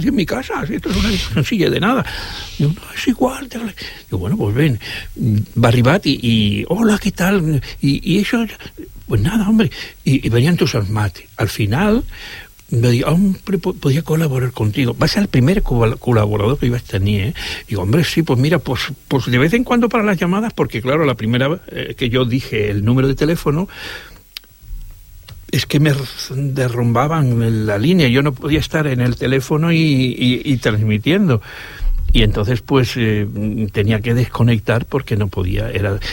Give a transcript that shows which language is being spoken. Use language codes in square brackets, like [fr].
[es] Si en mi casa, si esto es una silla de nada. Digo, no, es igual. Digo, bueno, pues ven, [ca] va arribat i [es] hola, ¿qué tal? [ca] I això, [es] pues nada, hombre, [ca] i venia entusiasmat. Al final, va dir, hombre, podia col·laborar [es] contigo. [ca] Va ser el primer col·laborador que vas tenir, eh? [es] Digo, hombre, sí, pues mira, pues de vez en cuando para las llamadas, porque claro, la primera que yo dije el número de teléfono, es que me derrumbaban la línea, yo no podía estar en el teléfono y transmitiendo. Y entonces, pues, tenía que desconectar porque no podía. Era...